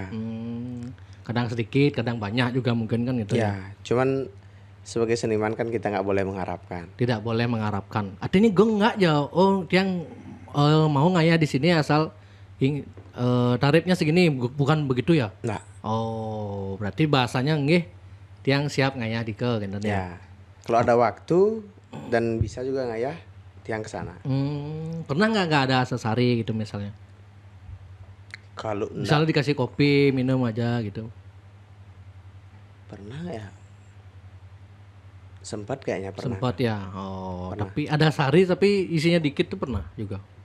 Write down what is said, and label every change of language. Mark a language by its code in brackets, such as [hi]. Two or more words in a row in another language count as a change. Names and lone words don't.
[id] Kadang sedikit, kadang banyak juga mungkin kan gitu ya. Ya, cuman sebagai seniman kan kita nggak boleh mengharapkan. Tidak boleh mengharapkan. Artinya Gong nggak ya. Oh, yang mau ngayah di sini asal tarifnya segini, bukan begitu ya? Nah, Oh, berarti bahasanya [ban] nggih tiang siap ngayah [id] di ke gitu ya. ya. Kalau ada waktu dan bisa juga [ban] ngayah tiang [id] ke sana. Pernah nggak ada sesari gitu misalnya? Kalau enggak Misalnya dikasih kopi, minum aja gitu. pernah ya. Sempat kayaknya pernah. Sempat ya. Oh, tapi ada sari tapi isinya dikit tuh pernah juga.